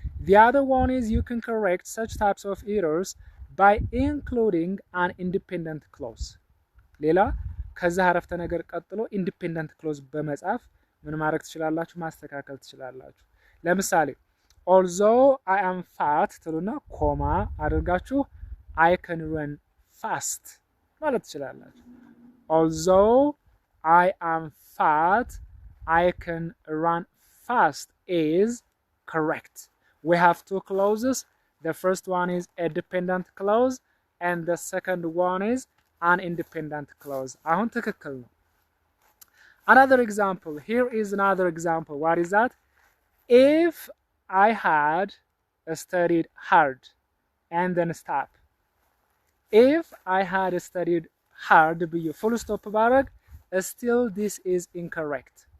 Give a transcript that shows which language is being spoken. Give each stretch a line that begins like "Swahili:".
English: The other one is you can correct such types of errors by including an independent clause.
Amharic: ሌላ ከዛ አረፍተ ነገር ቀጥሎ independent clause በመጻፍ ምን ማድረግ ትችላላችሁ? ማስተካከል ትችላላችሁ። ለምሳሌ
English: although I am fat
Amharic: ትሉና ኮማ አድርጋችሁ
English: I can run fast
Amharic: ማለት ትችላላችሁ።
English: although I am fat I can run fast is correct. We have two clauses. The first one is a dependent clause and the second one is an independent clause.
Amharic: አሁን ትክክል ነው።
English: Another example. Here is another example. What is that? If I had studied hard and then stop. If I had studied hard
Amharic: ብዬ
English: full stop
Amharic: ባረግ
English: still this is incorrect.